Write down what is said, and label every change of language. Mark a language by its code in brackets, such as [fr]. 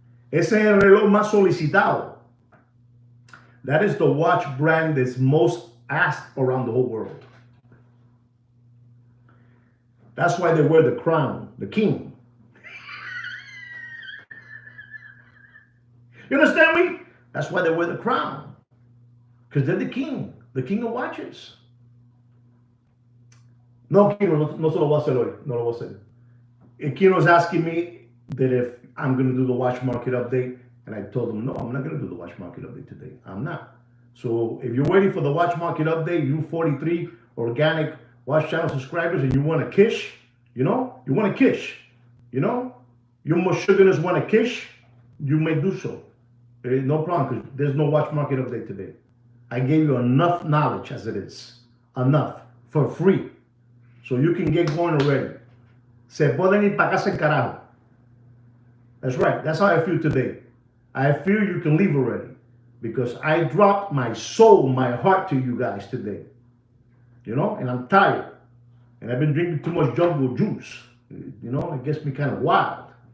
[es] Ese es el reloj más solicitado. [en] That is the watch brand that's most asked around the whole world. That's why they wear the crown, the king. You understand me? That's why they wear the crown. Because they're the king of watches. [es] No, Kino, no se lo voy a hacer hoy. No lo voy a hacer. [en] Kino's asking me that if I'm going to do the watch market update. And I told him, no, I'm not going to do the watch market update today. I'm not. So if you're waiting for the watch market update, you 43 organic watch channel subscribers, and you want a kish, you know, you want a kish, you know, you Michiganders want a kish, you may do so. No problem, because there's no watch market update today. I gave you enough knowledge as it is. Enough. For free. So you can get going already. [es] Se pueden ir para casa en carajo. [en] That's right. That's how I feel today. I feel you can leave already. Because I dropped my soul, my heart to you guys today. You know, and I'm tired. And I've been drinking too much jungle juice. You know, it gets me kind of wild.